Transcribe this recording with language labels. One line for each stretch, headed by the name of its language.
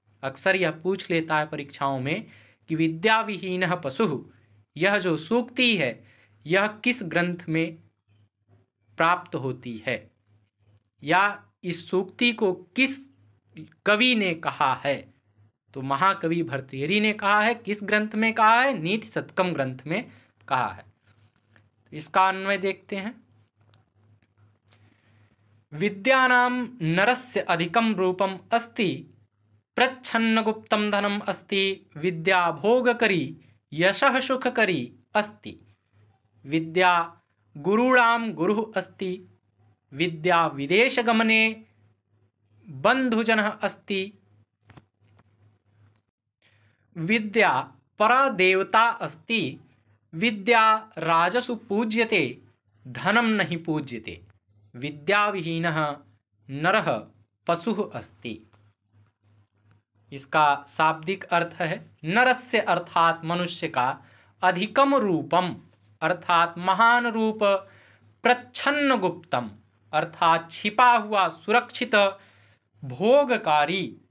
Hindi: अक्सर यह पूछ लेता है परीक्षाओं में कि
Sanskrit: विद्या विहीनः पशु,
Hindi: यह जो सूक्ति है यह किस ग्रंथ में प्राप्त होती है, या इस सूक्ति को किस कवि ने कहा है। तो महाकवि भर्तृहरि ने कहा है। किस ग्रंथ में कहा है? नीति शतकम ग्रंथ में कहा है। तो इसका अन्वय देखते हैं।
Sanskrit: विद्यानां नरस्य अधिकं रूपम् अस्ति, प्रच्छन्नगुप्तं धनम् अस्ति, विद्या भोगकरी यशः सुखकरी अस्ति। विद्या गुरूणां गुरुः अस्ति, विद्या विदेशगमने बन्धुजनः अस्ति। विद्या परादेवता अस्ति, विद्या राजसु पूज्यते, धनं नहि पूज्यते। विद्याविहीनः नरः पशुः अस्ति।
Hindi: इसका शाब्दिक अर्थ है नरस्य अर्थात मनुष्य का अधिकम रूपम अर्थात महान रूप, प्रच्छन्न गुप्तम अर्थात छिपा हुआ सुरक्षित, भोगकारी